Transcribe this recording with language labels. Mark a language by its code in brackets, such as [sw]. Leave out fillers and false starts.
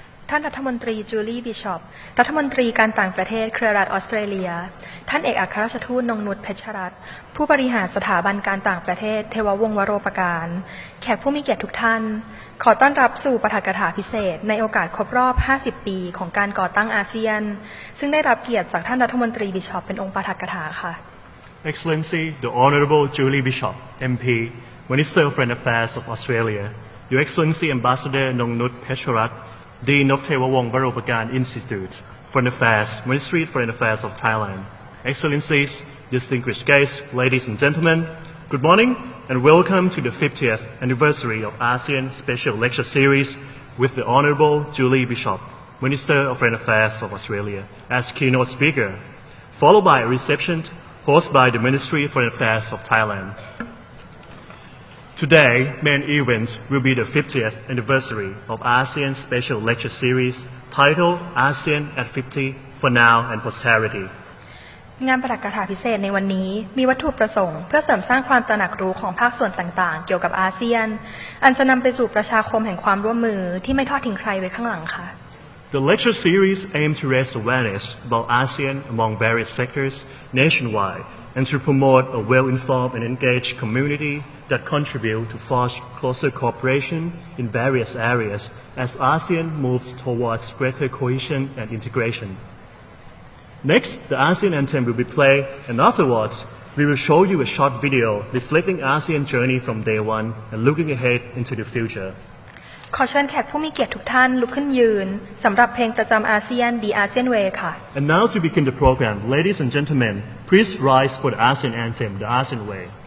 [th] ท่านรัฐมนตรีจูลี่บิชอปรัฐมนตรีการต่างประเทศเครือรัฐออสเตรเลียท่านเอกอัครราชทูตนงนุชเพชรรัตน์ผู้บริหารสถาบันการต่างประเทศเทววงศ์วโรปการแขกผู้มีเกียรติทุกท่านขอต้อนรับสู่ปาฐกถาพิเศษในโอกาสครบรอบ 50 ปีของการก่อตั้งอาเซียนซึ่งได้รับเกียรติจากท่านรัฐมนตรีบิชอปเป็นองค์ปาฐกถาค่ะ [en] Excellency, the Honourable Julie Bishop, MP, Minister of Foreign Affairs of Australia, Your Excellency Ambassador Nongnut Pecharat, Dean of Tewawong Varopakan Institute, Foreign Affairs, Ministry of Foreign Affairs of Thailand. Excellencies, distinguished guests, ladies and gentlemen, good morning and welcome to the 50th anniversary of ASEAN Special Lecture Series with the Honourable Julie Bishop, Minister of Foreign Affairs of Australia, as keynote speaker, followed by a reception hosted by the Ministry of Foreign Affairs of Thailand. Today, main event will be the 50th anniversary of ASEAN Special Lecture Series titled ASEAN at 50 for Now and Posterity. [th] งานปาฐกถาพิเศษในวันนี้มีวัตถุประสงค์เพื่อเสริมสร้างความตระหนักรู้ของภาคส่วนต่างๆเกี่ยวกับอาเซียนอันจะนำไปสู่ประชาคมแห่งความร่วมมือที่ไม่ทอดทิ้งใครไว้ข้างหลังค่ะ [en] The lecture series aims to raise awareness about ASEAN among various sectors nationwide and to promote a well-informed and engaged community that contribute to foster closer cooperation in various areas as ASEAN moves towards greater cohesion and integration. Next, the ASEAN anthem will be played, and afterwards, we will show you a short video reflecting ASEAN journey from day one and looking ahead into the future. [th] ขอเชิญแขกผู้มีเกียรติทุกท่านลุกขึ้นยืนสำหรับเพลงประจำอาเซียน The ASEAN Way ค่ะ [en] And now to begin the program, ladies and gentlemen, please rise for the ASEAN anthem, The ASEAN Way.